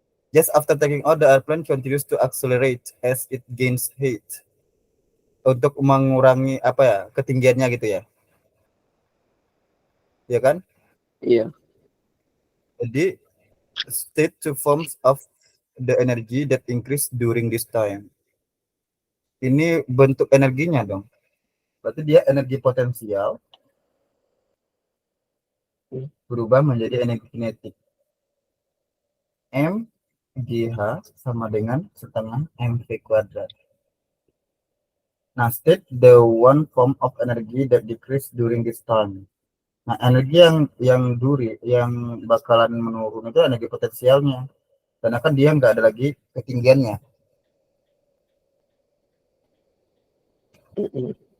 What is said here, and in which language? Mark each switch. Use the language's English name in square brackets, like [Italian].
[English] Just after taking out, the airplane continues to accelerate as it gains height. [Indonesian] Untuk mengurangi apa ya, ketinggiannya gitu ya. Ya kan? Iya. Jadi [English] state two forms of the energy that increase during this time. [Indonesian] Ini bentuk energinya dong. Berarti dia energi potensial berubah menjadi energi kinetik. M GH sama dengan setengah mv kuadrat. [English] Nah, state the one form of energy that decrease during this time. [Indonesian] Nah, energi yang bakalan menurun itu energi potensialnya. Karena kan dia nggak ada lagi ketinggiannya. Mm-mm.